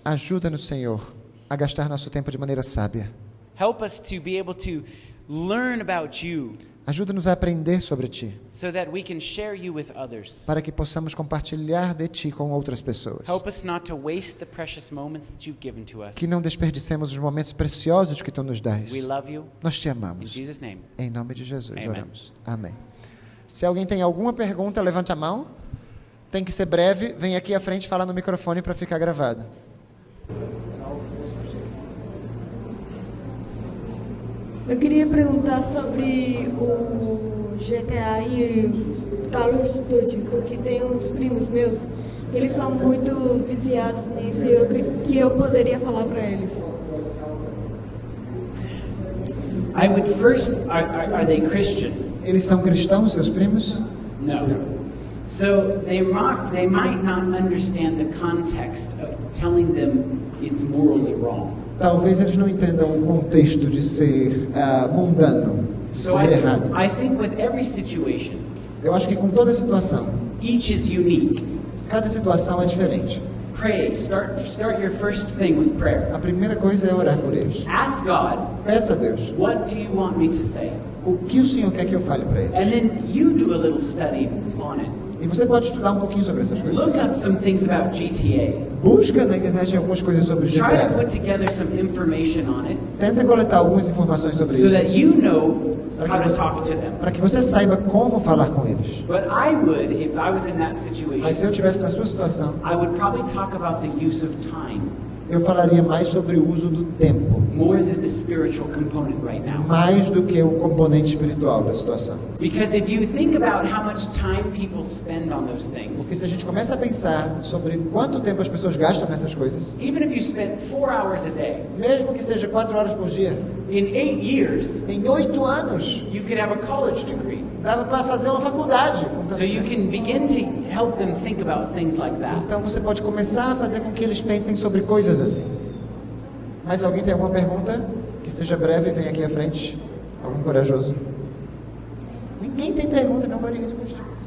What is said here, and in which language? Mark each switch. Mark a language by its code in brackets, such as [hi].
[pt] ajuda-nos, Senhor, a gastar nosso tempo de maneira sábia. [en] Help us to be able to learn about you [pt] Ajuda-nos a aprender sobre Ti, [en] so that we can share you with others. [pt] para que possamos compartilhar de Ti com outras pessoas. [en] Help us not to waste the precious moments that you've given to us. [pt] Que não desperdicemos os momentos preciosos que Tu nos dás. [en] We love you. [pt] Nós Te [en] In [pt] amamos. [en] Jesus' name. [pt] Em nome de Jesus, [en] Amen. [pt] oramos. Amém. Se alguém tem alguma pergunta, levante a mão. Tem que ser breve. Vem aqui à frente falar no microfone para ficar gravado. Eu queria perguntar sobre o GTA e Call of Duty, porque tem uns primos meus que eles são muito viciados nisso e que eu poderia falar para eles. [en] I would first, are they Christian? [pt] Eles são cristãos, seus primos? [en] No. So they might not understand the context of telling them it's morally wrong. [pt] Talvez eles não entendam o contexto de ser mundano, [en] So [pt] ser errado. [en] I think with every situation, [pt] Eu acho que com toda situação, [en] each is unique. [pt] cada situação é diferente. [en] Pray. Start your first thing with prayer. [pt] A primeira coisa é orar por eles. [en] Ask God, [pt] Peça a Deus, [en] what do you want me to say? [pt] o que o Senhor quer que eu fale para eles? [en] And then you do a little study on it. [pt] E você pode estudar um pouquinho sobre essas coisas. [en] Look up some things about GTA. [pt] Busca na internet algumas coisas sobre [en] Try to [pt] GTA. [en] put together some information on it [pt] Tenta coletar algumas informações sobre [en] so [pt] isso, [en] that you know how to talk to them. [pt] para que você saiba como falar com eles. [en] But I would, if I was in that [pt] Mas se eu [en] situation, [pt] estivesse na sua situação, [en] I would probably talk about the use of time [pt] eu falaria mais sobre o uso do tempo, [en] more than the spiritual component right now. [pt] mais do que o componente espiritual da situação. [en] Because if you think about how much time people spend on those things, [pt] Porque se a gente começa a pensar sobre quanto tempo as pessoas gastam nessas coisas, [en] even if you spent 4 hours a day, [pt] mesmo que seja 4 horas por dia, [en] in 8 years, [pt] em 8 anos, [en] you could have a college degree. [pt] dava para fazer uma faculdade. Com tanto [en] So you [pt] tempo. [en] can begin to help them think about things like that. [pt] Então você pode começar a fazer com que eles pensem sobre coisas assim. Mas alguém tem alguma pergunta? Que seja breve, vem aqui à frente. Algum corajoso? Ninguém tem pergunta, [en] nobody has questions.